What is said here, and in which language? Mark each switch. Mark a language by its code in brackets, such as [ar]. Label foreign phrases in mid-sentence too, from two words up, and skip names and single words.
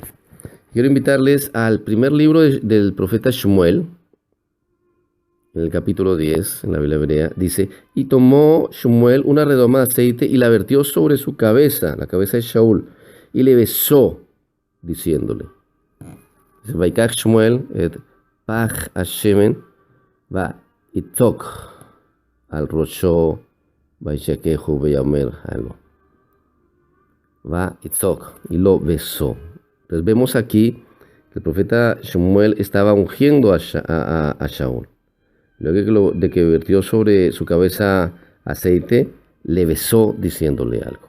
[es] Quiero invitarles al primer libro del profeta Shmuel, en el capítulo 10, en la Biblia hebrea, dice: y tomó Shmuel una redoma de aceite y la vertió sobre su cabeza, la cabeza de Shaul, y le besó, diciéndole: [he] ויקח שמואל את פך השמן ויצק על ראשו וישקהו ויאמר הלא. ויצק, [es] y lo besó. Entonces vemos aquí que el profeta Shmuel estaba ungiendo a Shaul. Luego de que vertió sobre su cabeza aceite, le besó diciéndole algo.